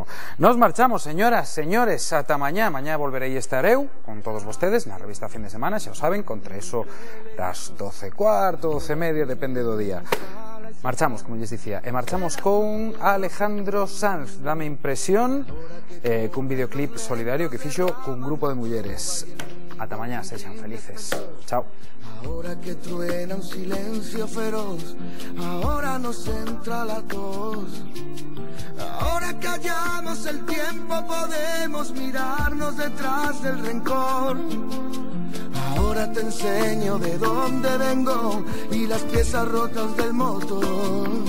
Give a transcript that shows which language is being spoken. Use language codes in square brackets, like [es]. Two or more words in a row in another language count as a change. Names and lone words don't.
[gl] Nos marchamos, señoras, señores, ata mañá. Mañá volverei estar eu con todos vostedes na revista Fin de Semana, xa o saben, contra eso das 12:15, 12:30, depende do día. Marchamos, como lles dicía, e marchamos con Alejandro Sanz, dame impresión, cun videoclip solidario que fixo cun grupo de mulleres. Ata mañá, sexan felices. Chao. [es] Ahora que truena un silencio feroz, ahora nos entra la tos. Ahora que hallamos el tiempo podemos mirarnos detrás del rencor. Ahora te enseño de dónde vengo y las piezas rotas del motor.